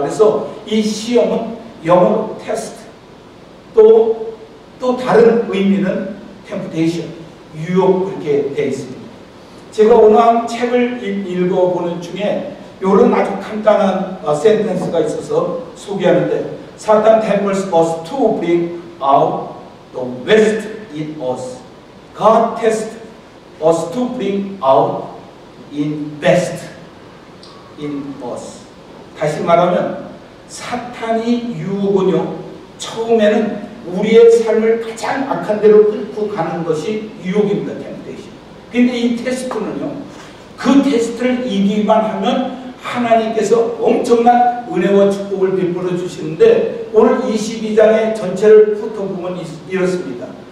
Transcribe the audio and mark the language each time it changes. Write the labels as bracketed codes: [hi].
[ko] 그래서 이 시험은 영어로 테스트 또 다른 의미는 템프테이션 유혹 그렇게 되어 있습니다. 제가 오늘 책을 읽어보는 중에 이런 아주 간단한 센텐스가 있어서 소개하는데 [en] Satan tempts us to bring out the best in us. God tests us to bring out in best in us. [ko] 다시 말하면 사탄이 유혹은요 처음에는 우리의 삶을 가장 악한 데로 끌고 가는 것이 유혹입니다. 템플테이션. 근데 이 테스트는요 그 테스트를 이기기만 하면 하나님께서 엄청난 은혜와 축복을 베풀어 주시는데 오늘 22장의 전체를 훑어보면 이렇습니다.